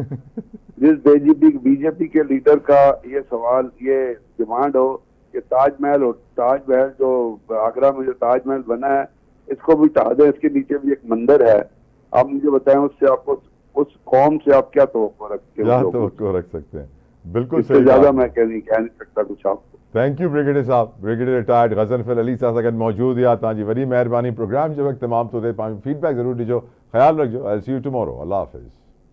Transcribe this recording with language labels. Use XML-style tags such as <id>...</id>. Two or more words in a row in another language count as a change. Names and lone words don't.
<ur>جس بی جے پی کے لیڈر کا یہ سوال، یہ ڈیمانڈ ہو کہ تاج محل جو آگرہ میں جو تاج محل بنا ہے اس کو بھی ڈھا دیں، اس کے نیچے بھی ایک مندر ہے، آپ مجھے بتائیں اس سے آپ کو اس قوم سے آپ کیا توقع رکھتے ہو? کیا توقع رکھ سکتے ہیں؟ بالکل इससे सही ज्यादा बात। میں کہہ نہیں سکتا کچھ آپ کو.</ur> <en>thank you</en> <ur>بریگیڈیئر صاحب.</ur> <sd>ब्रिगेडियर रिटायर्ड गजनफिल अली साहब अगर मौजूद या तव्हांजी वॾी महिरबानी। प्रोग्राम जो वक्त तमाम तो दे, फीडबैक जरूर ॾिजो, ख्याल रखिजो।</sd> <en>I see you tomorrow.</en> <ur>اللہ حافظ.</ur>